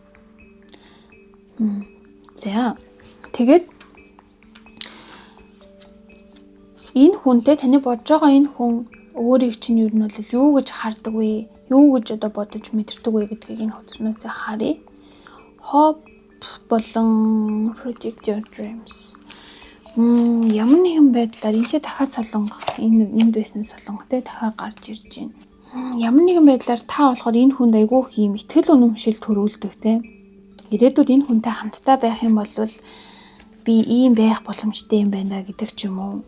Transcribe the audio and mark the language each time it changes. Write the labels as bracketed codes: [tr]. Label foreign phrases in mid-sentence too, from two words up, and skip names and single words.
[mn] За тэгээд энэ хүнтэй таны бодож байгаа энэ хүн өөрийг чинь юу нь бол юу гэж хардаг вэ? Юу гэж одоо бодож мэдэрдэг вэ гэдгийг энэ хөтөлбөрөөс харъя. [en] Hope болон predict your dreams. [mn] Ямар нэгэн байдлаар энэ ч дахиад солонго энд байсан солонготой дахиад гарч ирж байна. Ямар нэгэн байдлаар та болохоор энэ хүнд айгүй их юм итгэл үнэмшил төрүүлдэг те. Ирээдүйд энэ хүнтэй хамтдаа байх юм бол би ийм байх боломжтой юм байна гэдэг ч юм уу.